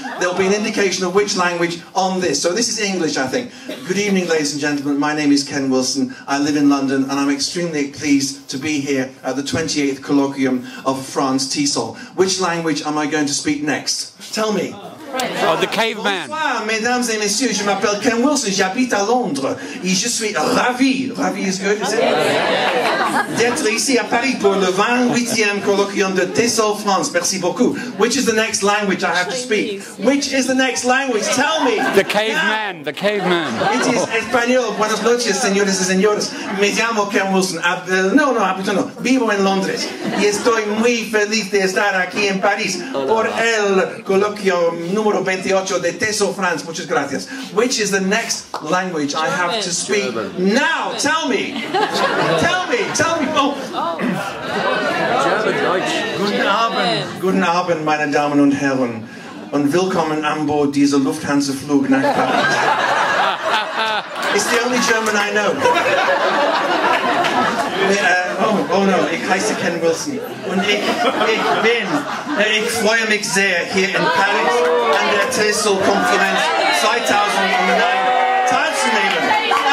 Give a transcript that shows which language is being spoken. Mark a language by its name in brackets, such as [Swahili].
[English] There'll be an indication of which language on this. So this is English, I think. Good evening, ladies and gentlemen. My name is Ken Wilson. I live in London, and I'm extremely pleased to be here at the 28th colloquium of France, TESOL. Which language am I going to speak next? Tell me. Oh, the caveman. [French] Bonsoir, mesdames et messieurs. Je m'appelle Ken Wilson. J'habite à Londres. Et je suis ravi. [English] Ravi is good, is it? [French] D'être ici à Paris pour le 28e colloquium de TESOL France. Merci beaucoup. [English] Which is the next language I have to speak? Which is the next language? Tell me. The caveman. The caveman. It is español. [Spanish] Buenas noches, señores y señores. Me llamo Ken Wilson. Vivo en Londres. Y estoy muy feliz de estar aquí en París por el coloquio número 28 de TESOL France. Muchas gracias. [English] Which is the next language I have to speak now? Tell me. Tell me. Tell me. Oh. [German] Guten Abend, meine Damen und Herren. Und willkommen an Bord dieser Lufthansa-Flug nach Paris. [English] It's the only German I know. [German] Oh no, ich heiße Ken Wilson. Und ich freue mich sehr, hier in Paris an der TESOL-Konferenz 2009 teilzunehmen.